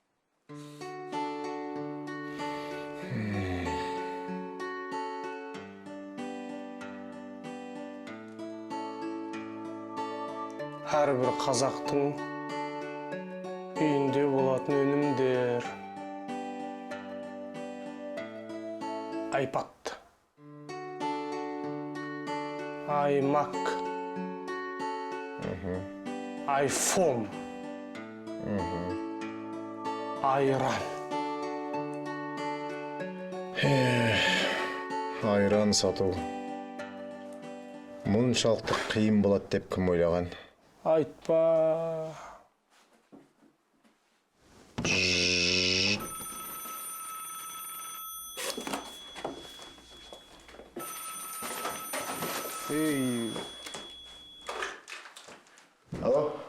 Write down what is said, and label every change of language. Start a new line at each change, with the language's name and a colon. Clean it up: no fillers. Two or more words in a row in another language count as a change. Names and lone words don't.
Kazakh: Әрбір қазақтың үйінде болатын өнімдер. iPad, iMac, iPhone, айран. Айран сату. Мұншалықты қиын болады деп кім ойлаған? Айтпа. Алло.